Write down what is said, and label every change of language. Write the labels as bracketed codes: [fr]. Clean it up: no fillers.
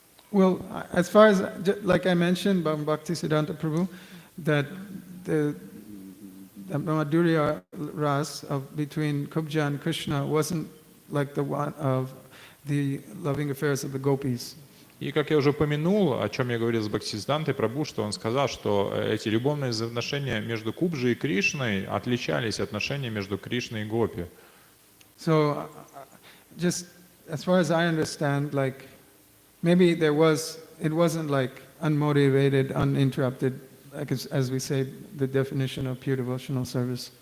[en] Well, as far as, like I mentioned, Bhakti Siddhanta Prabhu, that the Madhurya Ras between Kubja and Krishna wasn't like the one of the loving affairs of the gopis. [ru] И как я уже упомянул, о чем я говорил с Бхактисидантой Прабху, что он сказал, что эти любовные взаимоотношения между Кубджей и Кришной отличались от отношений между Кришной и Гопи. [en] So, just as far as I understand, like maybe it wasn't like unmotivated, uninterrupted, like as we say, the definition of pure devotional service.